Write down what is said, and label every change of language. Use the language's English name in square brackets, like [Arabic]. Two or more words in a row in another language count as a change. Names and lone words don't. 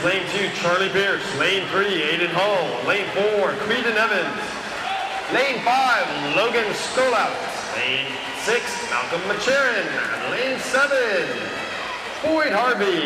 [English] Lane 2, Charlie Pierce. Lane 3, Aiden Hall. Lane 4, Creedon Evans. Lane 5, Logan Stolout. Lane 6, Malcolm Macherin. Lane 7, Boyd Harvey.